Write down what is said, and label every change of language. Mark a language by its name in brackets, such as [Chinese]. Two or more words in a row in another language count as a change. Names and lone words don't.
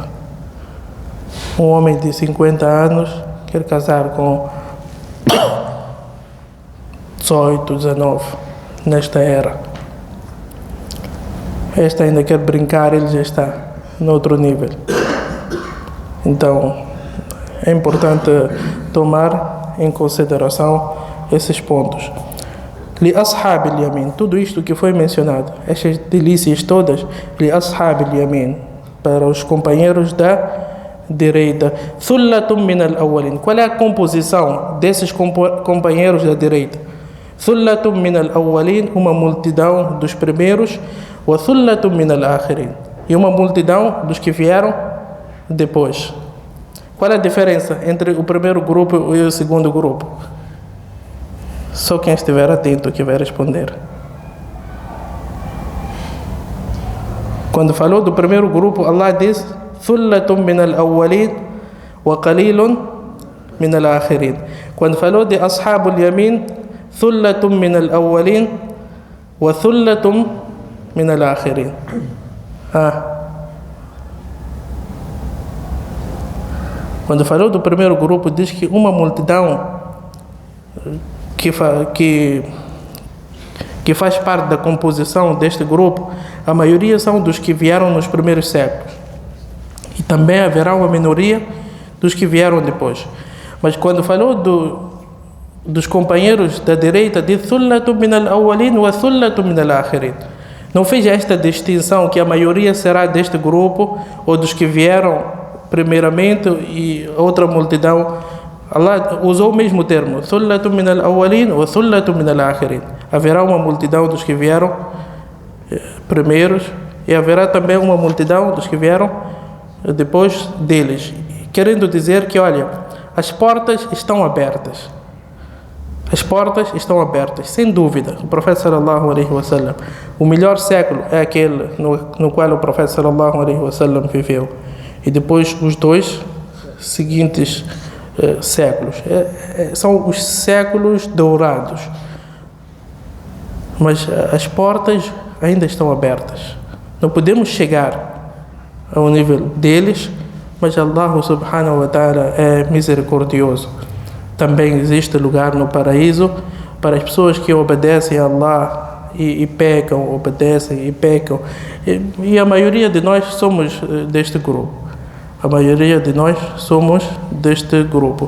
[Portuguese] Um homem de 50 anos quer casar com 18, 19, nesta era. Este ainda quer brincar, ele já está no outro nível. Então, é importante tomar em consideração esses pontos. [Arabic] لأصحاب اليمين, [Portuguese] tudo isto que foi mencionado, estas delícias todas, [Arabic] لأصحاب اليمين, [Portuguese] para os companheiros da direita. [Arabic] ثلة من الأولين, [Portuguese] qual é a composição desses companheiros da direita? [Arabic] ثلة من الأولين, [Portuguese] uma multidão dos primeiros, [Arabic] وثلة من الآخرين, [Portuguese] e uma multidão dos que vieram depois. Qual é a diferença entre o primeiro grupo e o segundo grupo? Só quem estiver atento que vai responder. Quando falou do primeiro grupo, Allah diz: [Arabic] ثلة من الأولين وقليل من الآخرين. [Portuguese] Quando falou de [Arabic] أصحاب اليمين, ثلة من الأولين وثلة من الآخرين. [Portuguese] Quando falou do primeiro grupo, diz que uma multidão que faz parte da composição deste grupo, a maioria são dos que vieram nos primeiros séculos. E também haverá uma minoria dos que vieram depois. Mas quando falou dos companheiros da direita, diz [Arabic] ثلة من الأولين وثلة من الآخرين. [Portuguese] Não fez esta distinção que a maioria será deste grupo ou dos que vieram primeiramente e outra multidão. Allah usou o mesmo termo, [Arabic] ثلة من الأولين وثلة من الآخرين. [Portuguese] Haverá uma multidão dos que vieram primeiros e haverá também uma multidão dos que vieram depois deles. Querendo dizer que, olha, as portas estão abertas. As portas estão abertas, sem dúvida. O profeta [Arabic] صلى الله عليه وسلم, [Portuguese] o melhor século é aquele no qual o profeta [Arabic] صلى الله عليه وسلم [Portuguese] viveu. E depois os dois seguintes séculos. São os séculos dourados. Mas as portas ainda estão abertas. Não podemos chegar ao nível deles, mas Allah [Arabic] سبحانه وتعالى [Portuguese] é misericordioso. Também existe lugar no paraíso para as pessoas que obedecem a Allah e pecam, obedecem e pecam. E a maioria de nós somos deste grupo. A maioria de nós somos deste grupo.